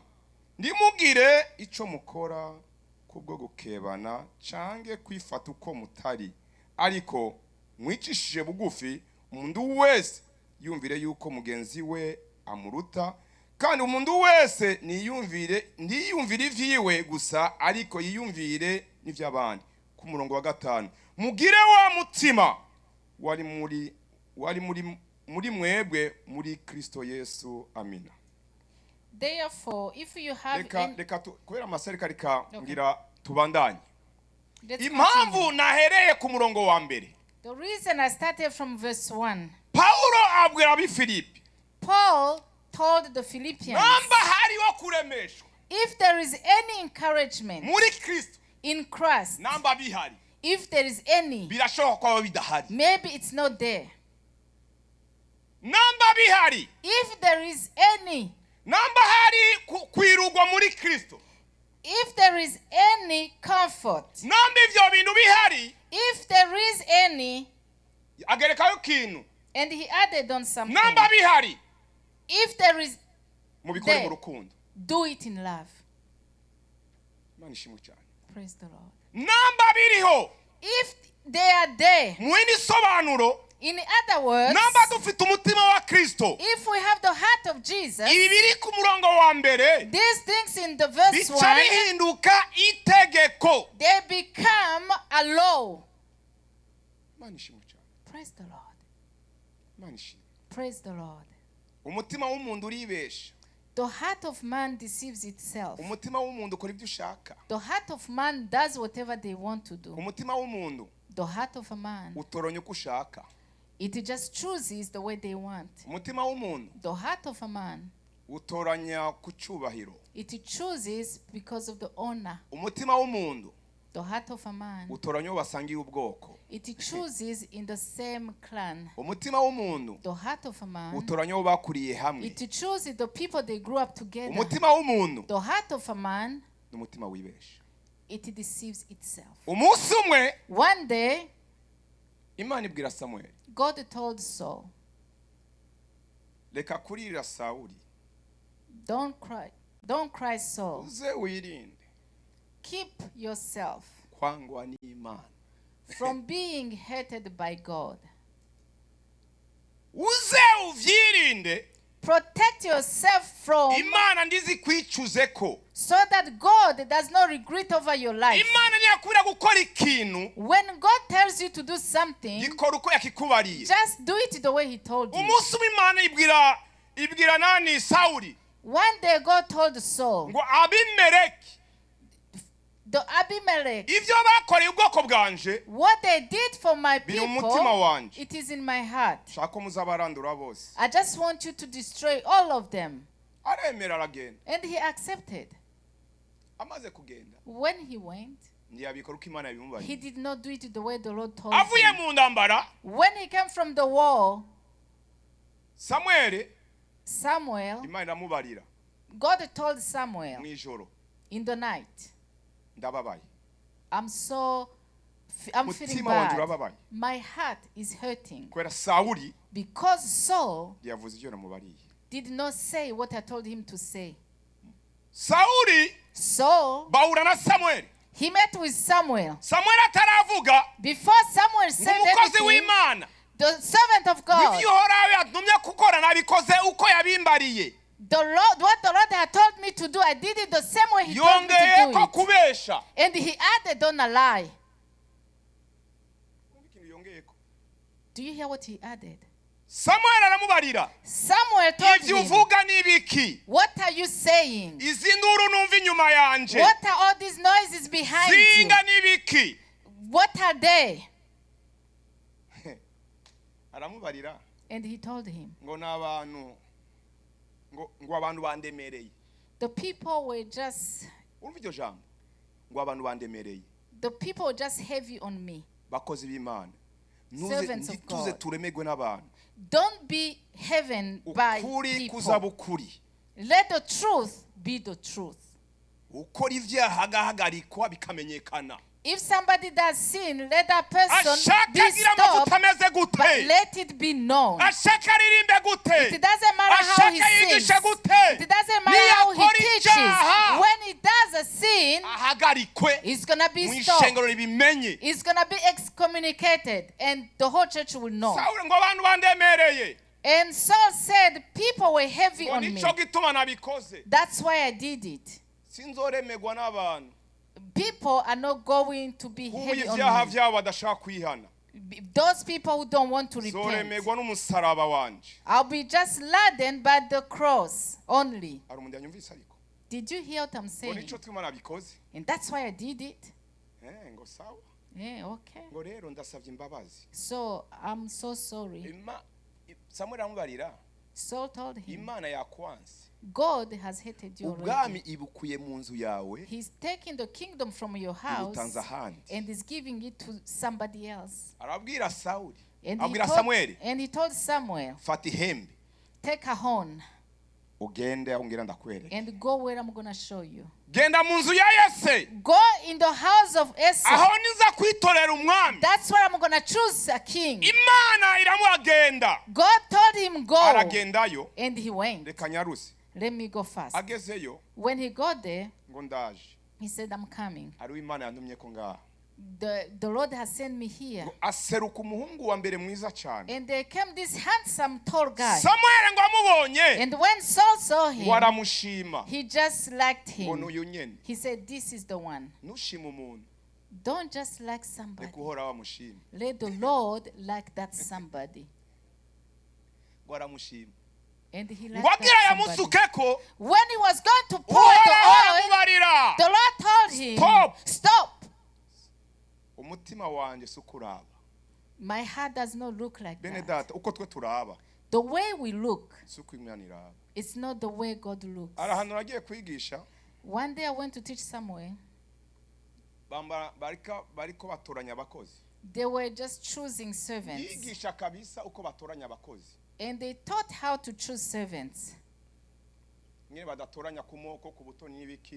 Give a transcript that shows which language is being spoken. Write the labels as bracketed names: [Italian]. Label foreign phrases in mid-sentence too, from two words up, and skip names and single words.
[Rundi] Ndimugire ico mukora kubwo gukebana cange kwifata uko mutari, ariko mwicishije bugufi, umuntu wese yumvire yuko mugenzi we amuruta, kandi umuntu wese niyumvire ivyiwe gusa, ariko yiyumvire n'ivy'abandi. Ku murongo wa 5, mugire wa mutima wari muri mwebwe muri Kristo Yesu. Amina. [English] therefore, if you have [Rundi] Reka kubera amasereka reka ngira tubandanye. [English] Let's [Rundi] Impamvu [English] continue. [Rundi] nahereye ku murongo wa mbere. [English] The reason I started from verse 1. [Rundi] Paulo abwira Abafiripi. [English] Paul told the Philippians, [Rundi] Namba hariho kuremeshwa [English] if there is any encouragement [Rundi] muri Kristo. [English] in Christ, [Rundi] Namba bihari. [English] if there is any, [Rundi] Birashoboka ko bidahari. [English] maybe it's not there. [Rundi] Namba bihari. [English] If there is any, [Rundi] Namba hari kwirugwa muri Kristo. [English] if there is any comfort, [Rundi] Namba ivyo bintu bihari. [English] if there is any, [Rundi] Agerekayo kintu. [English] and he added on something, [Rundi] Namba bihari. [English] if there is, [Rundi] Mubikore mu rukundo. [English] do it in love. [Rundi] Manishimwe cyane. [English] Praise the Lord. [Rundi] Namba biriho. [English] If they are there, [Rundi] Mwini sobanuro. [English] in other words, [Rundi] Namba dufite umutima wa Kristo. [English] if we have the heart of Jesus, [Rundi] Ibi biri ku murongo wa mbere. [English] these things in the verse [Rundi] Bica [English] 1, [Rundi] bihinduka itegeko. [English] they become a law. [Rundi] Manishimwe cyane. [English] Praise the Lord. [Rundi] Manishimwe. [English] Praise the Lord. [Rundi] Umutima w'umuntu uribesha. [English] The heart of man deceives itself. [Rundi] Umutima w'umuntu ukora ibyo ushaka. [English] The heart of man does whatever they want to do. [Rundi] Umutima w'umuntu [English] The heart of a man, [Rundi] utoronya uko ushaka. [English] it just chooses the way they want. [Rundi] Umutima w'umuntu [English] The heart of a man, [Rundi] utoranya ku cyubahiro. [English] it chooses because of the honor. [Rundi] Umutima w'umuntu [English] The heart of a man, [Rundi] utoranya uwo basangiye ubwoko. [English] it chooses in the same clan. [Rundi] Umutima w'umuntu [English] The heart of a man, [Rundi] utoranya uwo bakuriye hamwe. [English] it chooses the people they grew up together. [Rundi] Umutima w'umuntu [English] The heart of a man, [Rundi] ni umutima wibesha. [English] it deceives itself. [Rundi] Umunsi umwe [English] One day, [Rundi] Imana ibwira Samuel, [English] God told Saul, [Rundi] reka kurira Sawuli, [English] don't cry, Saul. [Rundi] uze wirinde [English] Keep yourself [Rundi] kwangwa n'Imana. [English] from being hated by God. [Rundi] Uze uvyirinde [English] Protect yourself from, [Rundi] Imana ndizi kwicuzeko. [English] so that God does not regret over your life. [Rundi] Imana niyakubira gukora ikintu [English] When God tells you to do something, [Rundi] gikora uko yakikubariye. [English] just do it the way He told you. [Rundi] Umunsi Imana ibwira nani Sawuli [English] One day God told Saul, [Rundi] ngo Abimeleki [English] the Abimelech, [Rundi] ivyo bakoreye ubwoko bwanje [English] what they did for my [Rundi] biri mu mutima [English] people, [Rundi] wanje. [English] it is in my heart. [Rundi] Shaka muzabarandura bose. [English] I just want you to destroy all of them. [Rundi] Aremera aragenda. [English] And he accepted. [Rundi] Amaze kugenda [English] When he went, [Rundi] ntiyabikora uko Imana [English] he [Rundi] yabimubariye. [English] did not do it the way the Lord told [Rundi] Avuye [English] him. [Rundi] mu ndambara [English] When he came from the war, [Rundi] Samuel [English] Samuel, [Rundi] Imana iramubarira [English] God told Samuel [Rundi] mu ijoro [English] in the night. [Rundi] Ndababaye. [English] I'm feeling [Rundi] Mutima wanjye [English] bad. [Rundi] urababaye. [English] My heart is hurting. [Rundi] Kubera Sawuli [English] Because Saul [Rundi] yavuze ibyo namubariye. [English] did not say what I told him to say. [Rundi] Sawuli [English] So [Rundi] bahura na Samuel. [English] he met with Samuel. [Rundi] Samuel ataravuga [English] Before Samuel said [Rundi] umukozi [English] anything, [Rundi] w'Imana. [English] the servant of God, [Rundi] Ibyo Uhoraho yatumye gukora nabikoze uko yabimbariye. [English] what the Lord had told me to do, I did it the same way he told me to [Rundi] Yongeye [English] do [Rundi] ko [English] it. [Rundi] kubesha. [English] And he added on a lie. Do you hear what he added? [Rundi] Samuel aramubarira. [English] Samuel told [Rundi] Ibyo [English] him, [Rundi] uvuga ni biki? [English] what are you saying? [Rundi] Izi nduru numva inyuma yanje. [English] What are all these noises behind you? [Rundi] Zinga ni biki? [English] What are they? [Rundi] Aramubarira [English] And he told him, [Rundi] ngo nabantu ngo abantu bandemereye. [English] the people were just [Rundi] ngo abantu bandemereye. [English] The people were just heavy on me. [Rundi] Bakozi b'Imana. [English] Servants of God. [Rundi] Tuze turemegwe n'abantu. [English] Don't be heaven by [Rundi] Ukuri kuzaba [English] people. [Rundi] ukuri. [English] Let the truth be the truth. [Rundi] Ukora ibyaha agahagarikwa bikamenyekana. [English] If somebody does sin, let that person [Rundi] Ashaka [English] be [Rundi] agira [English] stopped, [Rundi] amavuta ameze [English] but [Rundi] gute? [English] let it be known. [Rundi] Ashaka aririmbe gute? [English] It doesn't matter how he [Rundi] Ashaka [English] sings. [Rundi] yigishe gute? [English] It doesn't matter how he [Rundi] Niyakora [English] teaches. [Rundi] icyaha, [English] When he does a sin, [Rundi] ahagarikwe [English] it's going to be [Rundi] mu [English] stopped. [Rundi] ishengero ribimenye. [English] It's going to be excommunicated, and the whole church will know. [Rundi] Sawuli ngo abantu bandemereye. [English] And Saul said, people were heavy [Rundi] Ngo [English] on me. [Rundi] nico gituma nabikoze. [English] That's why I did it. [Rundi] Sinzoremegwa n'abantu. [English] People are not going to be [Rundi] Kuba [English] heavy [Rundi] ibyaha [English] on me. [Rundi] byabo badashaka kwihana. [English] Those people who don't want to repent. [Rundi] Zoremegwa n'umusaraba wanje. [English] I'll be just laden by the cross only. [Rundi] Hari umuntu yanyumvise ariko. [English] Did you hear what I'm [Rundi] Ngo [English] saying? [Rundi] nico twima nabikoze. [English] And that's why I did it. [Rundi] Ngo sawa. [English] Yeah, okay. [Rundi] Ngo rero ndasavye imbabazi. [English] So I'm so sorry. [Rundi] Samuel amubarira. [English] Saul told him, [Rundi] Imana yakwanze. [English] God has hated you [Rundi] Ubwami [English] already. [Rundi] ibukuye mu nzu yawe. [English] He's taking the kingdom from your house [Rundi] Ibutanze ahandi. [English] and is giving it to somebody else. [Rundi] Arabwira Sawuli. [English] And [Rundi] Abwira Samuel. [English] told Samuel, [Rundi] Fata ihembe. [English] take a horn [Rundi] Ugende aho ngira ndakwereka. [English] and go where I'm going to show you. [Rundi] Genda mu nzu ya Yese. [English] Go in the house of Esau. [Rundi] Aho niza kwitorera umwami. [English] That's where I'm going to choose a king. [Rundi] Imana iramuagenda. [English] God told him go. [Rundi] Aragendayo. [English] And he went. [Rundi] Reka nyarusi. [English] Let me go fast. [Rundi] Agezeyo. [English] When he got there, [Rundi] Ngo ndaje. [English] he said, I'm coming. [Rundi] Ari Imana yantumye ko ngaha. [English] The Lord has sent me here. [Rundi] Ngo aseruka umuhungu wa mbere mwiza cyane. [English] And there came this handsome, tall guy. [Rundi] Samuel ngo amubonye. [English] And when Saul saw him, [Rundi] Waramushima. [English] he just liked [Rundi] Ngo [English] him. [Rundi] n'uyu nyene. [English] He said, this is the one. [Rundi] Nushima umuntu. [English] Don't just like somebody. [Rundi] Reka uhora wamushima. [English] Let the Lord like that somebody. [Rundi] Ngo aramushima. [English] And he liked [Rundi] Ngo agira [English] that somebody. [Rundi] yamusukeko. [English] When he was going to pour the oil, [Rundi] Uhoraho [English] the Lord told him, Stop. stop. [Rundi] Umutima wanje sukuraba. [English] My heart does not look like [Rundi] Bene [English] that. [Rundi] data uko twe turaba. [English] The way we look, [Rundi] Suko Imana iraba. [English] it's not the way God looks. [Rundi] Arahanura agiye kwigisha. [English] One day I went to teach somewhere. [Rundi] Bariko batoranya abakozi. [English] They were just choosing servants. [Rundi] Yigisha kabisa uko batoranya abakozi. [English] And they taught how to choose servants. [Rundi] Nyine badatoranya ku moko ku butoni n'ibiki.